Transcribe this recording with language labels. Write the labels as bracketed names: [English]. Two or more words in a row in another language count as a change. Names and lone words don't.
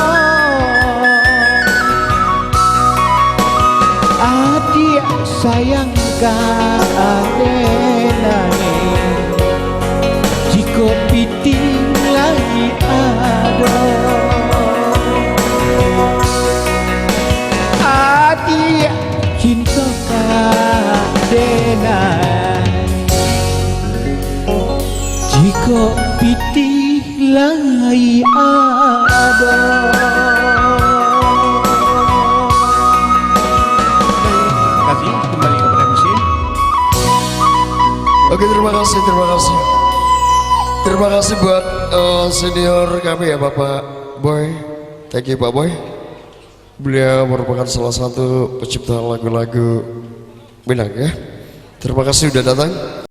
[Minangkabau] adik sayang kadenai jika piti lai ada, adik cinta kadenai jika piti lai ada. [Indonesian] Terima kasih kembali kepada mesin. Oke, terima kasih, terima kasih. Terima kasih buat senior kami ya Bapak Boy. [English] Thank you Pak Boy. [Indonesian] Beliau merupakan salah satu pencipta lagu-lagu Minang ya. Terima kasih sudah datang.